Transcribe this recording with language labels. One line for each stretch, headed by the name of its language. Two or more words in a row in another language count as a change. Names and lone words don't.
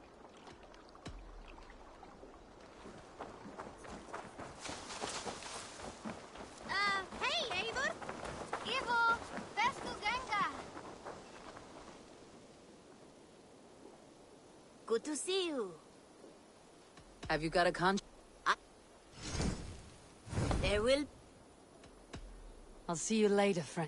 English: Hey, Eivor! Ivo! Festu Ganga! Good to see you. Have you got a contract? There will... I'll see you later, friend.